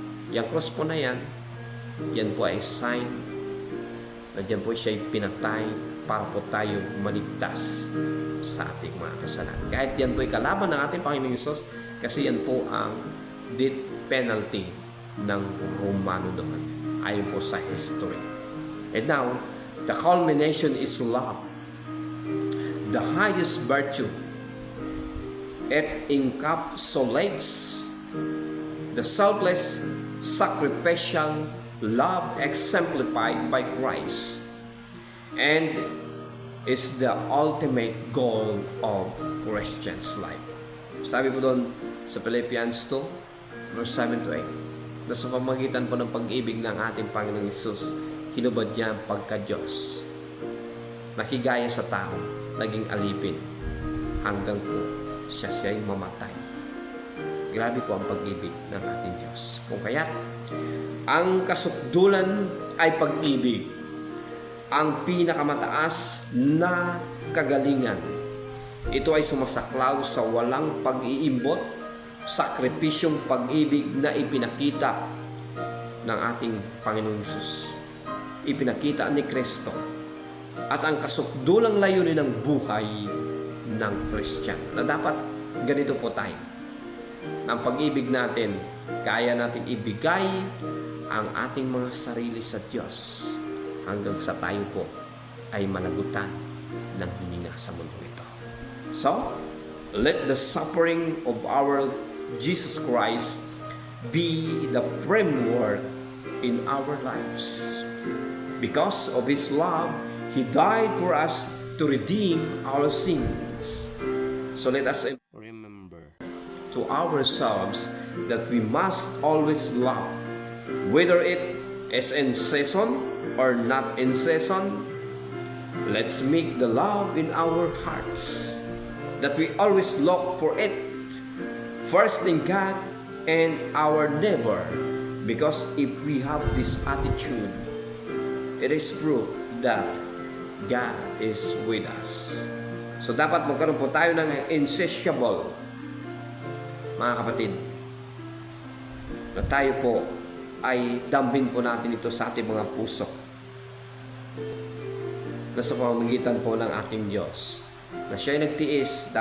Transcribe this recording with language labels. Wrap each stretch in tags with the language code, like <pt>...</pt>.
<tl>Yung cross po na yan po ay sign na dyan po siya ay pinatay para po tayo maligtas sa ating mga kasalanan. Kahit yan po ay kalaban ng ating Panginoon Hesus, kasi yan po ang death penalty ng Romano doon, ayon po sa history.</tl> <en>And now, the culmination is love, the highest virtue. It encapsulates the selfless, sacrificial love exemplified by Christ, and is the ultimate goal of Christian's life.</en> <tl>Sabi po doon sa Philippians 2, verse 7 to 8, na sa pamagitan po ng pag-ibig ng ating Panginoong Hesus, hinubad niya ang pagka-Diyos. Nakigaya sa tao, naging alipin, hanggang po siya'y mamatay. Grabe po ang pag-ibig ng ating Diyos. Kung kaya, ang kasukdulan ay pag-ibig, ang pinakamataas na kagalingan. Ito ay sumasaklaw sa walang pag-iimbot, sakripisyong pag-ibig na ipinakita ng ating Panginoong Hesus. Ipinakita ni Kristo. At ang kasukdulang layunin ng buhay ng Christian, na dapat ganito po tayo. Ang pag-ibig natin, kaya natin ibigay ang ating mga sarili sa Diyos hanggang sa tayo po ay malagutan ng hininga sa mundo ito.</tl> <en>So, let the suffering of our Jesus Christ be the framework in our lives. Because of His love, He died for us to redeem our sins. So let us remember to ourselves that we must always love, whether it is in season or not in season. Let's make the love in our hearts, that we always look for it, first in God and our neighbor. Because if we have this attitude, it is proof that God is with us.</en> <tl>So dapat magkaroon po tayo ng insatiable, mga kapatid, na tayo po ay dambin po natin ito sa ating mga puso, na sa pamamagitan po ng ating Diyos, na siya ay nagtiis.</tl>